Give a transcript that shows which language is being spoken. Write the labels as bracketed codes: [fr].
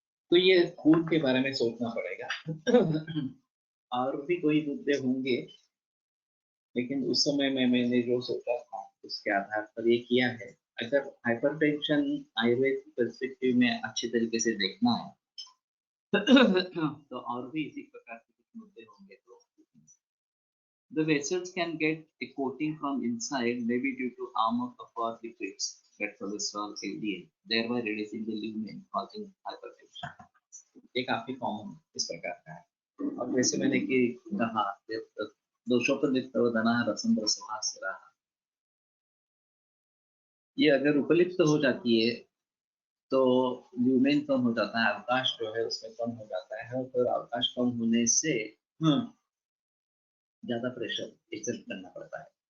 [hi] तो ये खून के बारे में सोचना पड़ेगा। और भी कोई मुद्दे होंगे, लेकिन उस समय में मैंने जो सोचा था उसके आधार पर ये किया है। अगर हाइपरटेंशन आयुर्वेद पर्सपेक्टिव में अच्छे तरीके से देखना है, तो और भी इसी प्रकार के कुछ मुद्दे होंगे। [en] तो the vessels can get a coating from inside, maybe due to armor of our liquids, that cholesterol, LDL, thereby reducing the lumen, causing hypertension. [hi] ये काफी कॉमन इस प्रकार का है। और जैसे मैंने कि कहा, दोषोपनिषद रसम रसवा सिरा, ये अगर उपलिप्त हो जाती है तो ल्यूमेन कम हो जाता है, अवकाश जो है उसमें कम हो जाता है, और फिर अवकाश कम होने से ज्यादा प्रेशर एक्सर्ट करना पड़ता है।